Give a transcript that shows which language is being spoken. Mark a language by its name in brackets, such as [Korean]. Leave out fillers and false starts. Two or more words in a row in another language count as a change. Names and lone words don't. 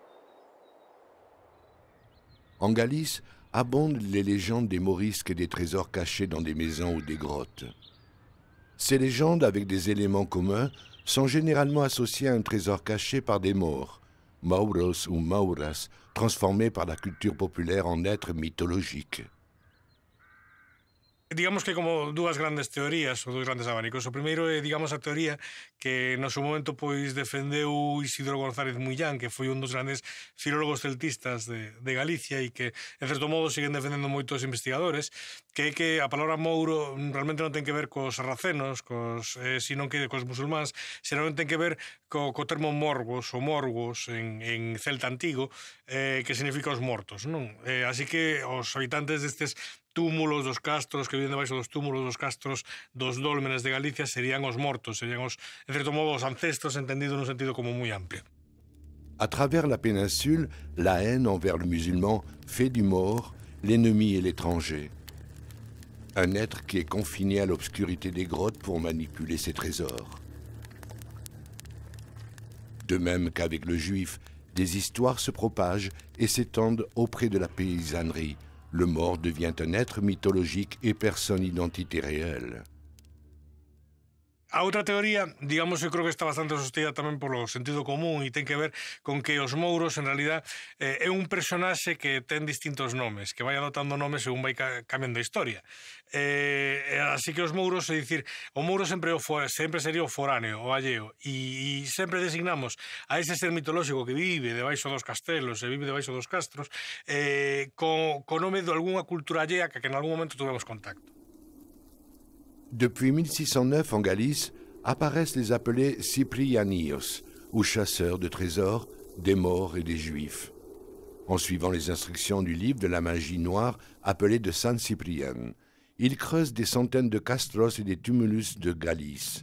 [French] En Galice, abondent les légendes des morisques et des trésors cachés dans des maisons ou des grottes. Ces légendes, avec des éléments communs, sont généralement associées à un trésor caché par des morts, mauros ou mauras, transformés par la culture populaire en êtres mythologiques. [Galician] Digamos que como dúas grandes teorías ou dous grandes abanicos. O primeiro é, digamos, a teoría que no seu momento pois defendeu Isidro González Muillán, que foi un dos grandes filólogos celtistas de Galicia e que, en certo modo, siguen defendendo moitos investigadores, que é que a palabra mouro realmente non ten que ver cos sarracenos, sino que cos musulmáns, senón ten que ver co termo morgos ou morgos en celta antigo, que significa os mortos, non? Así que os habitantes destes túmulos dos castros que viven debaixo dos túmulos dos castros dos dólmenes de Galicia serían os mortos, serían os, en certo modo, os ancestros entendido nun sentido como moi amplio. [French] À travers la péninsule, la haine envers le musulman fait du mort l'ennemi et l'étranger. Un être qui est confiné à l'obscurité des grottes pour manipuler ses trésors. De même qu'avec le juif, des histoires se propagent et s'étendent auprès de la paysannerie. Le mort devient un être mythologique et personne identité réelle. [Galician] A outra teoría, digamos, eu creo que está bastante sostida tamén polo sentido común e ten que ver con que os mouros, en realidad, é un personaxe que ten distintos nomes, que vai adoptando nomes según vai cambiando a historia. Así que os mouros, é dicir, o mouro sempre sería o foráneo, o alleo, e sempre designamos a ese ser mitolóxico que vive debaixo dos castelos e vive debaixo dos castros co nome de algunha cultura allea que en algún momento tuvemos contacto. [French] Depuis 1609, en Galice, apparaissent les appelés ciprianios, ou chasseurs de trésors, des morts et des juifs. en suivant les instructions du livre de la magie noire appelé de San Ciprián. Il creuse des centaines de castros et des tumulus de Galice.